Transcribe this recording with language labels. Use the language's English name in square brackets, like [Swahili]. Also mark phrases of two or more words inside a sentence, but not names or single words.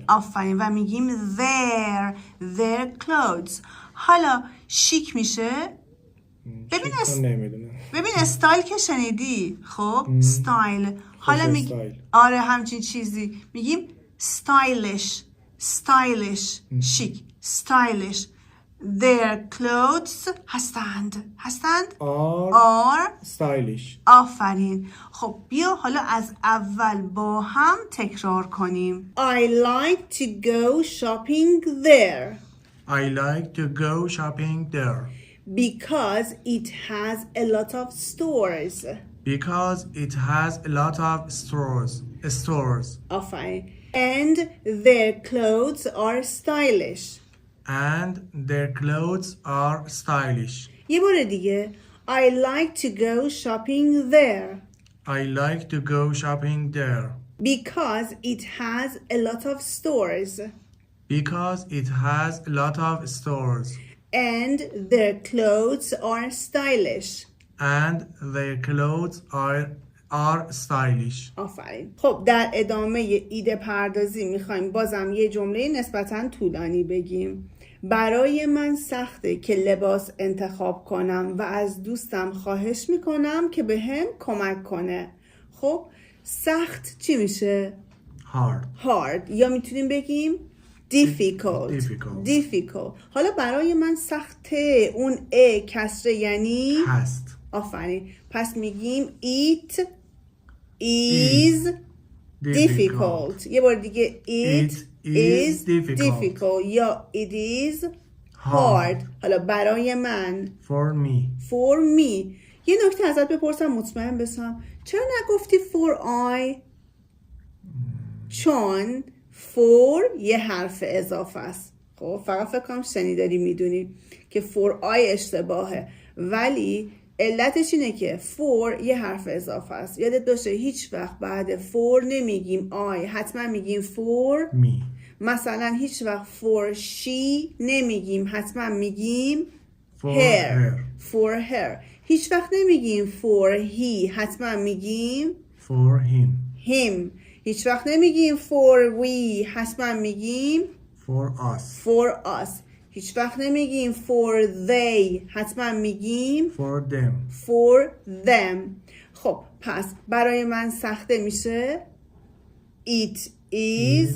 [Persian] آفرین و میگیم [English] their clothes. [Persian] حالا شیک میشه ببین استایل که شنیدی. خب استایل. حالا میگیم آره همچین چیزی میگیم stylish شیک stylish. [English] Their clothes هستند are stylish. [Persian] آفرین. خب بیا حالا از اول با هم تکرار کنیم. [English] I like to go shopping there. I like to go shopping there. Because it has a lot of stores. Because it has a lot of stores. [Persian] آفرین. [English] And their clothes are stylish. And their clothes are stylish. [Persian] یه بار دیگه. [English] I like to go shopping there. I like to go shopping there. Because it has a lot of stores. Because it has a lot of stores. And their clothes are stylish. And their clothes are stylish. [Persian] آفرین. خب در ادامه ایده پردازی میخوایم بازم یه جمله نسبتاً طولانی بگیم. برای من سخته که لباس انتخاب کنم و از دوستم خواهش میکنم که به هم کمک کنه. خب سخت چی میشه؟ hard. یا میتونیم بگیم difficult. حالا برای من سخته اون کسره یعنی هست. آفرین. پس میگیم [English] it is difficult. [Persian] یه بار دیگه [English] it is difficult یا it is hard. [Persian] حالا برای من [English] for me. [Persian] یه نکته ازت بپرسم مطمئن بشم چرا نگفتی [English] for I؟ [Persian] چون for یه حرف اضافه است. خب فقط فکر کنم شنیداری میدونی که [English] for I [Persian] اشتباهه ولی علتش اینه که for یه حرف اضافه است. یادت باشه هیچ وقت بعد for nمیگیم I، حتما میگیم for [English] me. [Persian] مثلا هیچ وقت [English] for she [Persian] نمیگیم، حتما میگیم [English] for her. [Persian] هیچ وقت نمیگیم [English] for he، [Persian] حتما میگیم [English] for him. [Persian] هیچ وقت نمیگیم [English] for we، [Persian] حتما میگیم [English] for us. [Persian] هیچ وقت نمیگیم [English] for they، [Persian] حتما میگیم [English] for them. [Persian] خب پس برای من سخته میشه [English] it is